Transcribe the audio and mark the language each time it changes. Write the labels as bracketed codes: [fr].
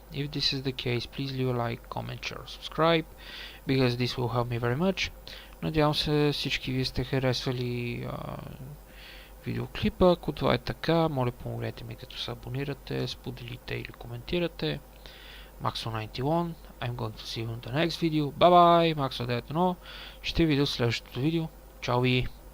[en] If this is the case, please leave a like, comment, share, subscribe, because this will help me very much. [bg] Надявам се всички вие сте харесали видеоклипа. Ако това е така, моля помогнете ми като се абонирате, споделите или коментирате. [en] Maxo91, I'm going to see you in the next video. Bye bye, Maxo91. [bg] Ще видя в следващото видео. Чао ви!